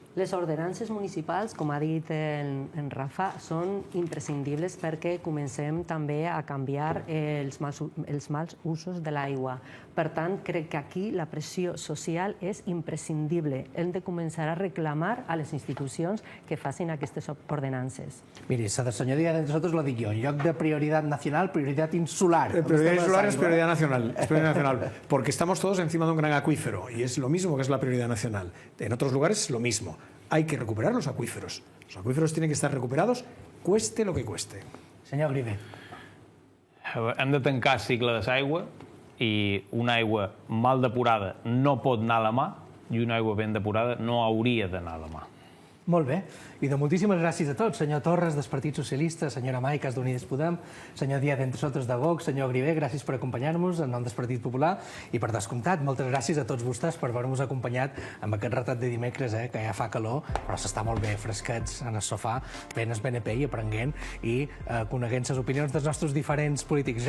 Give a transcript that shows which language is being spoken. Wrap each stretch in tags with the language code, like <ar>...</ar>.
<ca>Les ordenances municipals, com ha dit en Rafa, són imprescindibles perquè comencem també a canviar els mals usos de l'aigua. Per tant, crec que aquí la pressió social és imprescindible. Hem de començar a reclamar a les institucions que facin aquestes ordenances. Miri, la senyora Díaz de Sotos lo dic jo. En lloc de</ca> <es>prioridad nacional, prioridad insular. Prioridad insular es prioridad nacional. Es prioridad nacional. Porque estamos todos encima de un gran acuífero y es lo mismo que es la prioridad nacional. En otros lugares lo mismo. Hay que recuperar los acuíferos. Los acuíferos tienen que estar recuperados, cueste lo que cueste.</es> <ca>Senyor Grive. Hem de tancar el cicle de l'aigua i una aigua mal depurada no pot anar a la mà i una aigua ben depurada no hauria d'anar a la mà. Molt bé. I de moltíssimes gràcies a tots. Senyor Torres, del Partit Socialista, senyora Maicas, d'Unides Podem, senyor Díaz d'Entre Sotos, de Vox, senyor Grivé, gràcies per acompanyar-nos en nom del Partit Popular i, per descomptat, moltes gràcies a tots vostès per haver-nos acompanyat amb aquest retat de dimecres, que ja fa calor, però s'està molt bé, fresquets, en el sofà, ben el BNP i aprenent i coneguent les opinions dels nostres diferents polítics.</ca>